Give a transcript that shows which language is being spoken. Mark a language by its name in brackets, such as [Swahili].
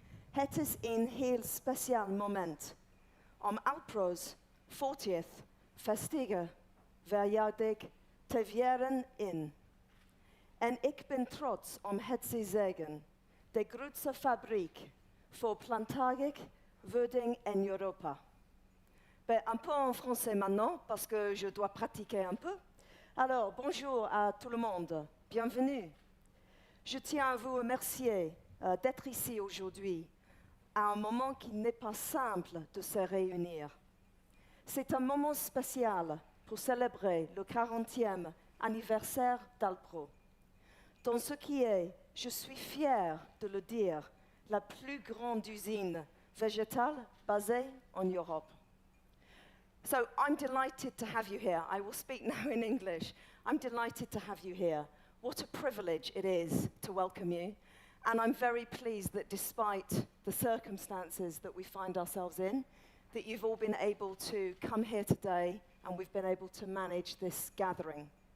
[Dutch] Het is een heel speciaal moment om Alpro's 40th vestige verjaardag te vieren in. En ik ben trots om het te zeggen, de grootste fabriek voor plantaardige voeding in Europa. [French] Un peu en français maintenant, parce que je dois pratiquer un peu. Alors, bonjour à tout le monde, bienvenue. Je tiens à vous remercier d'être ici aujourd'hui, à un moment qui n'est pas simple de se réunir. C'est un moment spécial pour célébrer le 40e anniversaire d'Alpro. Dans ce qui est, je suis fière de le dire, la plus grande usine végétale basée en Europe. [English] So I'm delighted to have you here. I will speak now in English. I'm delighted to have you here. What a privilege it is to welcome you. And I'm very pleased that despite the circumstances that we find ourselves in, that you've all been able to come here today and we've been able to manage this gathering.